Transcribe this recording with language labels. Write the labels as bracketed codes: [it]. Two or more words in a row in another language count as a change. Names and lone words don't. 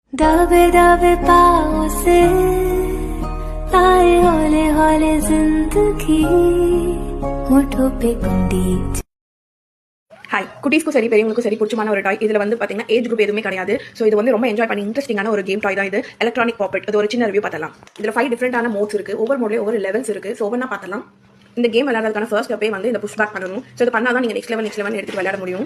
[hi] दबे दबे पाँव से आए हौले हौले जिंदगी होठों पे कुंडी. [ta] ஹாய், குட்டீஸ்க்கும் சரி பெரியவங்களுக்கும் சரி பிடிச்சமான ஒரு டாய். இதில் வந்து பார்த்தீங்கன்னா [en] age group [ta] எதுவுமே கிடையாது. ஸோ இது வந்து ரொம்ப என்ஜாய் பண்ணி இன்ட்ரெஸ்டிங்கான ஒரு [en] game toy [ta] தான் இது. [en] electronic puppet. [ta] இது ஒரு சின்ன ரிவ்யூ பார்த்தலாம். இதில் 5 டிஃப்ரெண்டான மோட்ஸ் இருக்குது. ஒவ்வொரு மோட்லேயும் ஒவ்வொரு லெவல்ஸ் இருக்குது. ஸோ ஒவ்வொன்றா பார்த்தலாம். இந்த கேம் விளையாடுறதுக்கான [en] first step [ta] வந்து இந்த [en] push back [ta] பண்ணணும். ஸோ இது பண்ணால் தான் நீங்கள் [en] next level [ta] எடுத்து விளையாட முடியும்.